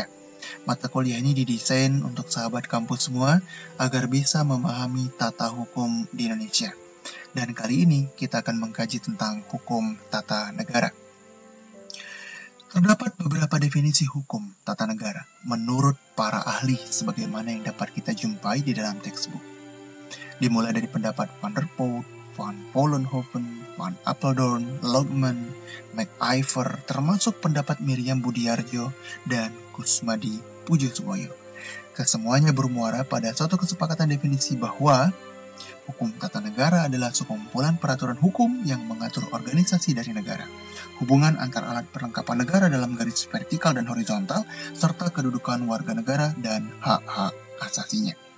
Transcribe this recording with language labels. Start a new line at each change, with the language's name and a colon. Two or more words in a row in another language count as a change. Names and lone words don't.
Indonesian: Mata kuliah ini didesain untuk sahabat kampus semua agar bisa memahami tata hukum di Indonesia. Dan kali ini kita akan mengkaji tentang hukum tata negara. Terdapat beberapa definisi hukum tata negara menurut para ahli sebagaimana yang dapat kita jumpai di dalam textbook. Dimulai dari pendapat Van der Poot, Van Vollenhoven, Van Apeldoorn, Logman, MacIver, termasuk pendapat Miriam Budiarjo dan Kusmadi Pujosuboyo. Kesemuanya bermuara pada suatu kesepakatan definisi bahwa hukum tata negara adalah sekumpulan peraturan hukum yang mengatur organisasi dari negara, hubungan antar alat perlengkapan negara dalam garis vertikal dan horizontal, serta kedudukan warga negara dan hak-hak asasinya.